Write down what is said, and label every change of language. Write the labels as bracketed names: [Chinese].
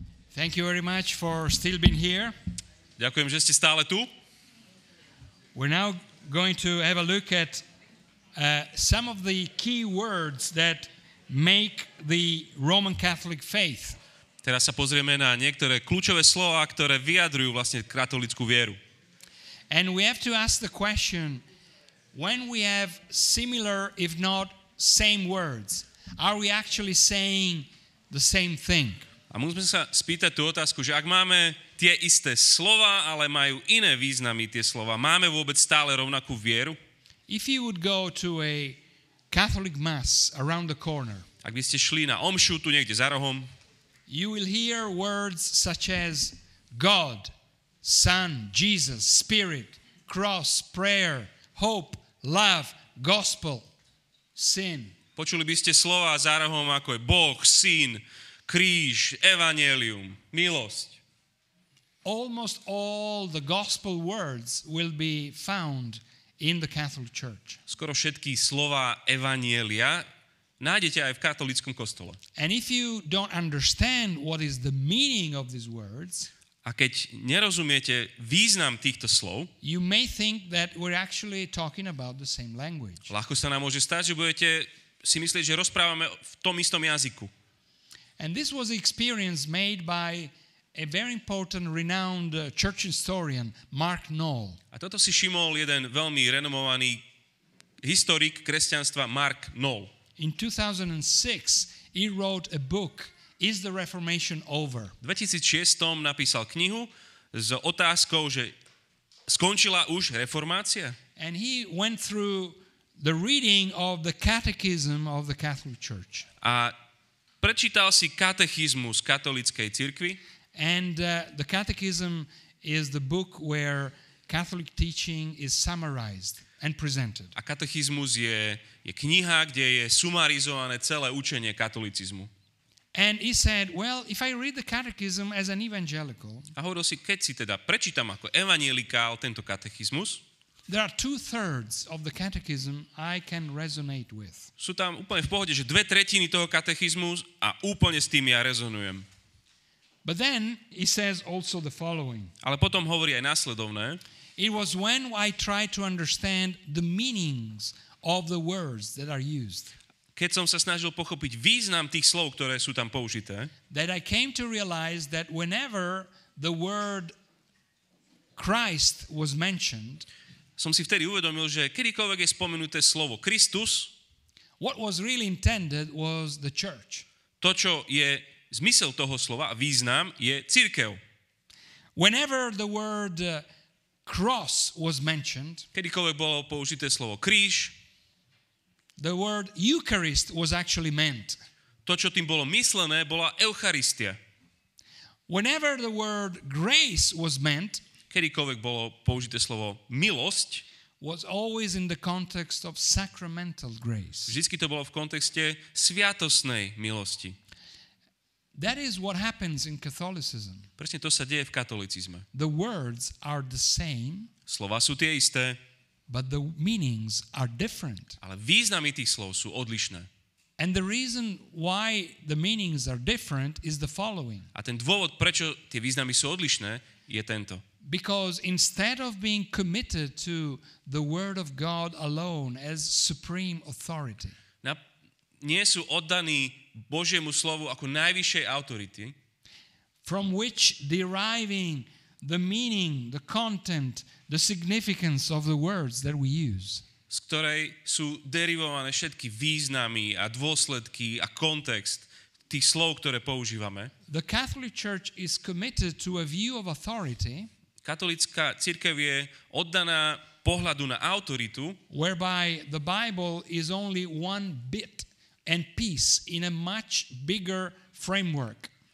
[English] Thank you very much for still being here. [Slovak] Ďakujem, že ste stále tu. [English] We're now going to have a look at some of the key words that make the Roman Catholic faith. [Slovak] Teraz sa pozrieme na niektoré kľúčové slová, ktoré vyjadrujú vlastne katolícku vieru. [English] And we have to ask the question, when we have similar, if not same words, are we actually saying the same thing? [Slovak] A musíme sa spýtať tú otázku, že ak máme tie isté slova, ale majú iné významy tie slova, máme vôbec stále rovnakú vieru? [English] If you would go to a Catholic mass around the corner, [Slovak] Ak by ste šli na omšu tu niekde za rohom, [English] you will hear words such as God, Son, Jesus, Spirit, cross, prayer, hope, love, gospel, sin. [Slovak] počuli by ste slova za rohom ako je Boh, Syn, kríž, evanjelium, milosť. [English] Almost all the gospel words will be found in the Catholic Church. [Slovak] Skoro všetky slova evanjelia nájdete aj v katolíckom kostole. [English] And if you don't understand what is the meaning of these words, [Slovak] A keď nerozumiete význam týchto slov, [English] you may think that we're actually talking about the same language. [Slovak] ľahko sa nám môže stať, že budete si myslieť, že rozprávame v tom istom jazyku. [English] And this was the experience made by a very important, renowned church historian, Mark Knoll. [Slovak] A toto si všimol jeden veľmi renomovaný historik kresťanstva Mark Knoll. [English] In 2006, he wrote a book, Is the Reformation Over? [Slovak] V 2006 napísal knihu s otázkou, že skončila už reformácia? [English] And he went through the reading of the Catechism of the Catholic Church. [Slovak] A prečítal si katechizmus katolíckej cirkvi. [English] And the Catechism is the book where Catholic teaching is summarized and presented. [Slovak] A katechizmus je kniha, kde je sumarizované celé učenie katolicizmu. [English] And he said, well, if I read the Catechism as an evangelical, [Slovak] A hovoril si, keď si teda prečítam ako evanjelikál tento katechizmus, [English] there are 2/3 of the Catechism I can resonate with. [Slovak] sú tam úplne v pohode, že 2/3 toho katechizmu a úplne s tým ja rezonujem. [English] But then he says also the following. [Slovak] Ale potom hovorí aj následovné. [English] It was when I tried to understand the meanings of the words that are used [Slovak] Keď som sa snažil pochopiť význam tých slov, ktoré sú tam použité, [English] that I came to realize that whenever the word Christ was mentioned, [Slovak] som si vtedy uvedomil, že kedykoľvek je spomenuté slovo Kristus, [English] what was really intended was the church. [Slovak] to, čo je zmysel toho slova a význam, je cirkev. [English] Whenever the word cross was mentioned, [Slovak] Kedykoľvek bolo použité slovo kríž, [English] the word Eucharist was actually meant. [Slovak] to, čo tým bolo myslené, bola Eucharistia. [English] Whenever the word grace was meant, [Slovak] Kedykoľvek bolo použité slovo milosť, [English] was always in the context of sacramental grace. [Slovak] vždycky to bolo v kontexte sviatosnej milosti. [English] That is what happens in Catholicism. [Slovak] Presne to sa deje v katolicizme. [English] The words are the same, [Slovak] Slova sú tie isté, [English] but the meanings are different. [Slovak] ale významy tých slov sú odlišné. [English] And the reason why the meanings are different is the following. [Slovak] A ten dôvod, prečo tie významy sú odlišné, je tento. [English] Because instead of being committed to the Word of God alone as supreme authority, [Slovak] Nie sú oddaní Božiemu slovu ako najvyššej autority, [English] from which deriving the meaning, the content, the significance of the words that we use, [Slovak] z ktorej sú derivované všetky významy a dôsledky a kontext tých slov, ktoré používame. [English] the Catholic Church is committed to a view of authority [Slovak] Katolícka cirkev je oddaná pohľadu na autoritu, [English] whereby the Bible is only one bit and piece in a much bigger framework.